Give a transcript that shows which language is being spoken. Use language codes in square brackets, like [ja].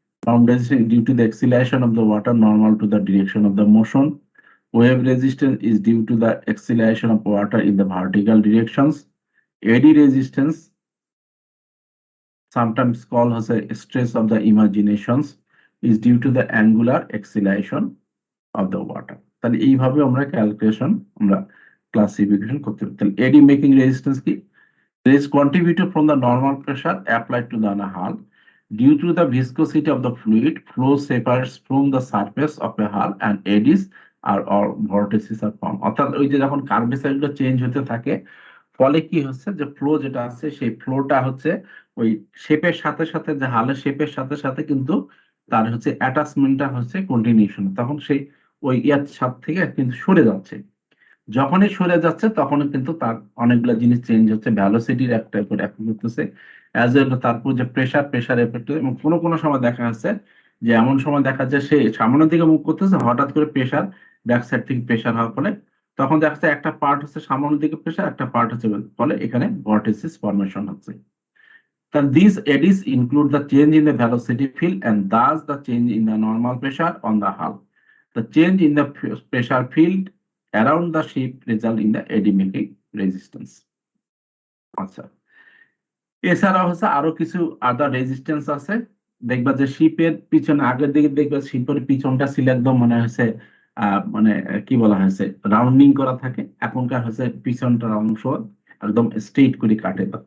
[en] Ground resistance is due to the acceleration of the water normal to the direction of the motion. Wave resistance is due to the acceleration of water in the vertical directions. Eddy resistance, sometimes called as a stress of the imaginations, is due to the angular acceleration of the water. [bn] তাহলে এইভাবে আমরা calculation, আমরা classification করতে পারি। তাহলে এডি making resistance কি? [en] There is contributed from the normal pressure applied to the hull. Due to the viscosity of the fluid, flow separates from the surface of a hull and eddies or vortices are formed. [bn] অর্থাৎ ওই যে যখন curvature গুলো change হতে থাকে, ফলে কি হচ্ছে যে ফ্লো যেটা আছে সেই ফ্লোটা হচ্ছে ওই শেপের সাথে সাথে, যে হালের শেপের সাথে সাথে কিন্তু তার হচ্ছে অ্যাটাচমেন্টটা হচ্ছে কন্টিনিউশন, তখন সেই ওই ইয়ার সাথে থেকে কিন্তু সরে যাচ্ছে। যখনই সরে যাচ্ছে তখনই কিন্তু তার অনেকগুলো জিনিস চেঞ্জ হচ্ছে, ভ্যালোসিটির একটা উপর এফেক্ট করতেছে, অ্যাজ ওয়েল তারপর যে প্রেশার এফেক্ট, এবং কোনো কোনো সময় দেখা যাচ্ছে যে এমন সময় দেখা যায় সে সামনের দিকে মুভ করতেছে, হঠাৎ করে প্রেশার ব্যাক সাইড থেকে প্রেশার হওয়ার ফলে তখন দেখা যাচ্ছে একটা পার্ট হচ্ছে সামনের দিকে প্রেশার, একটা পার্ট হচ্ছে, ফলে এখানে ভর্টিসিস ফর্মেশন হচ্ছে। [en] Then these eddies include the change in the velocity field and thus the change in the normal pressure on the hull. The change in the pressure field around the ship result in the eddy making resistance. [bn] আচ্ছা, এছাড়া হচ্ছে আরো কিছু আদার resistance আছে। দেখবা যে শিপের পিছনে, আগের দিকে দেখবা শিপের পিছনটা ছিল একদম মনে হয়েছে মানে কি বলা হয়েছে, রাউন্ডিং করা থাকে। এখনকার হচ্ছে পিছনটার অংশ একদম স্ট্রেট করে কাটে।